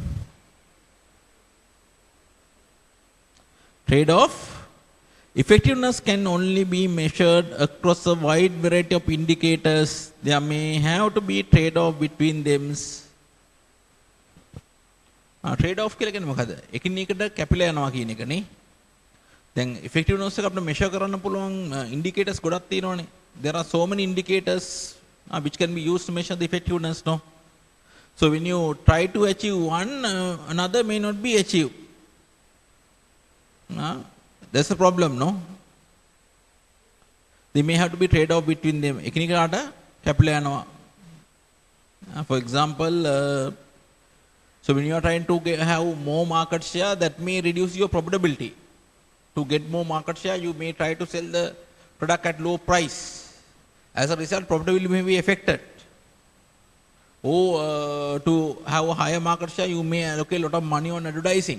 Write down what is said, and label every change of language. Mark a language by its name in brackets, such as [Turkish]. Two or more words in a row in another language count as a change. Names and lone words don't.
[English] Trade-off. Effectiveness can only be measured across a wide variety of indicators. There may have to be trade-off between them. [Sinhala] Trade-off කියලා කියන්නේ මොකද? එකින් එකට කැපිලා යනවා කියන එකනේ. දැන් effectiveness එක අපිට measure කරන්න පුළුවන් indicators ගොඩක් තියෙනවානේ. [English] There are so many indicators which can be used to measure the effectiveness, no? So when you try to achieve one, another may not be achieved. That's a problem, no? They may have to be trade-off between them. [Sinhala] එකින් එකට කැපිලා යනවා. [English] For example, so when you are trying to have more market share, that may reduce your profitability. To get more market share, you may try to sell the product at low price. As a result, profitability may be affected. Or to have a higher market share, you may allocate a lot of money on advertising.